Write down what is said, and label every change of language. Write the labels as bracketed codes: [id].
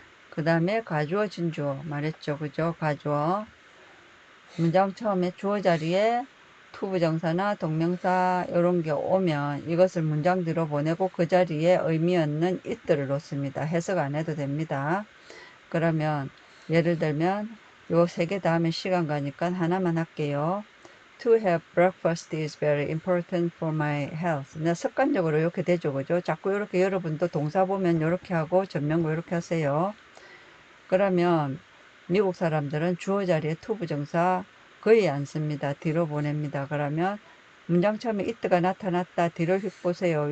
[ko] 그 다음에 가주어진 주어 말했죠 그죠? 가주어 문장 처음에 주어 자리에 투부정사나 동명사 이런 게 오면 이것을 문장 뒤로 보내고 그 자리에 의미 없는 it들을 놓습니다. 해석 안 해도 됩니다. 그러면 예를 들면 요 세 개 다음에 시간 가니까 하나만 할게요. [en] To have breakfast is very important for my health. [ko] 나 습관적으로 이렇게 되죠 그죠? 자꾸 이렇게 여러분도 동사 보면 이렇게 하고 전명구 이렇게 하세요. 그러면 미국 사람들은 주어 자리에 to 부정사 거의 안 씁니다. 뒤로 보냅니다. 그러면 문장 처음에 it가 나타났다. 뒤를 휙 보세요.